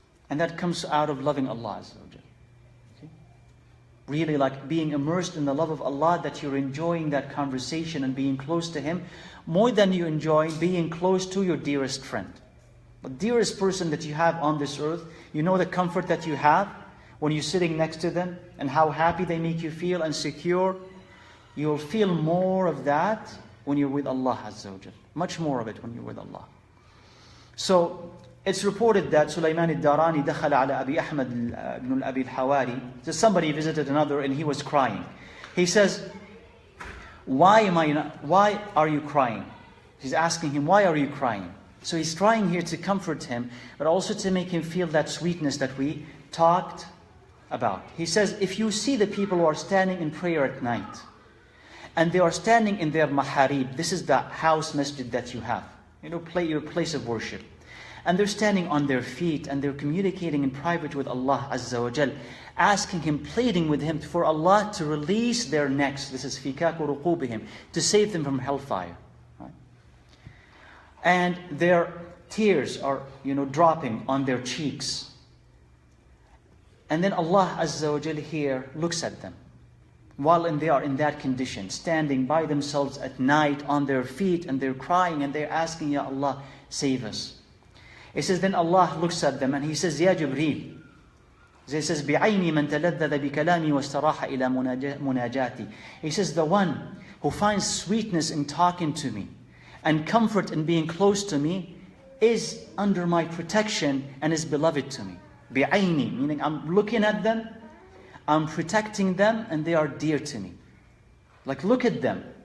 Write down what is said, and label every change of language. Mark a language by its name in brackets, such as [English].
[English] And that comes out of loving Allah Azza wa Jal. Okay? Really like being immersed in the love of Allah, that you're enjoying that conversation and being close to Him more than you enjoy being close to your dearest friend. The dearest person that you have on this earth, you know the comfort that you have when you're sitting next to them and how happy they make you feel and secure. You'll feel more of that when you're with Allah Azza wa Jal. Much more of it when you're with Allah. So, it's reported that [Arabic] Sulaiman al-Durrani دخل على أبي أحمد بن أبي الحواري. [English] So somebody visited another and he was crying. He says, why are you crying? He's asking him, why are you crying? So he's trying here to comfort him, but also to make him feel that sweetness that we talked about. He says, if you see the people who are standing in prayer at night, and they are standing in their maharib. This is the house masjid that you have. Your place of worship. And they're standing on their feet and they're communicating in private with Allah Azza wa Jal, asking Him, pleading with Him for Allah to release their necks. This is fikaku ruqubihim, to save them from hellfire. Right? And their tears are, dropping on their cheeks. And then Allah Azza wa Jal here looks at them. While they are in that condition, standing by themselves at night on their feet, and they're crying and they're asking, Ya Allah, save us. It says, then Allah looks at them and He says, Ya Jibreel. He says, [Arabic] بِعَيْنِي مَنْ تَلَذَّذَ بِكَلَامِي وَاسْتَرَاحَ إِلَى مُنَاجَاتِي. [English] He says, the one who finds sweetness in talking to me and comfort in being close to me is under my protection and is beloved to me. بِعَيْنِي, meaning I'm looking at them, I'm protecting them, and they are dear to me. Like, look at them.